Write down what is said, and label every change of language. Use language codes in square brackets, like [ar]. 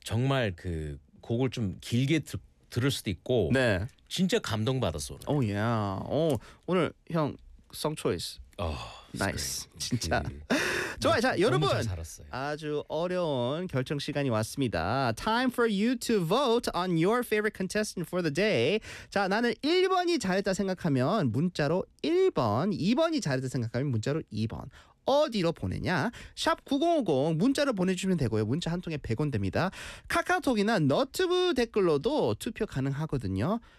[ko] 정말 그 곡을 좀 길게 들을 수도 있고 네. 진짜 감동받았어. 오, 예. Yeah. 오늘 형 [en] song choice. [ko] 나이스. 진짜. 좋아요. 자, 여러분. 아주 어려운 결정 시간이 왔습니다. [en] Time for you to vote on your favorite contestant for the day. [ko] 자, 나는 1번이 잘했다 생각하면 문자로 1번, 2번이 잘했다 생각하면 문자로 2번. 어디로 보내냐? 샵 9050 문자로 보내주시면 되고요. 문자 한 통에 100원 됩니다. 카카오톡이나 너튜브 댓글로도 투표 가능하거든요.